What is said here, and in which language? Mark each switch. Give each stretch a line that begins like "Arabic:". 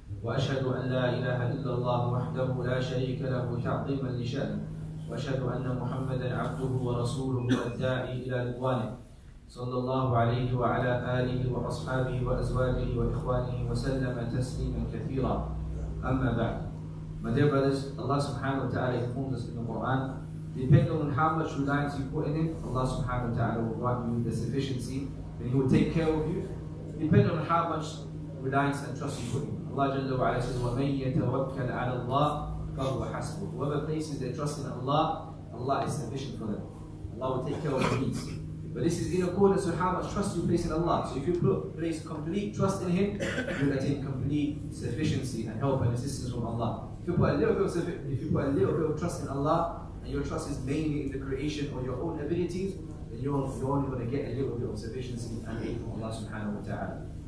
Arabic: وأشهد أن لا إله إلا الله وحده لا شريك له تعظيما لشأنه. وأشهد أن محمدا عبده ورسوله الداعي إلى رضوانه صلى الله عليه وعلى آله وأصحابه وأزواجه وإخوانه وسلم تسليما كثيرا. أما بعد.
English: My dear brothers, Allah subhanahu wa ta'ala informs us in the Quran, depending on how much reliance you put in Him, Allah subhanahu wa ta'ala will grant you the sufficiency and He will take care of you, depending on how much reliance and trust you put in Him. Allah Jalla wa ala says,
Arabic: وَمَنْ يَتَوَكَّلْ عَلَى اللَّهِ فَهُوَ حَسْبُهُ.
English: Whoever places their trust in Allah, Allah is sufficient for them. Allah will take care of their needs. But this is in accordance with how much trust you place in Allah. So if you place complete trust in Him, you will attain complete sufficiency and help and assistance from Allah. If you put a little bit of trust in Allah, and your trust is mainly in the creation or your own abilities, then you're only going to get a little bit of sufficiency and aid from Allah subhanahu wa ta'ala.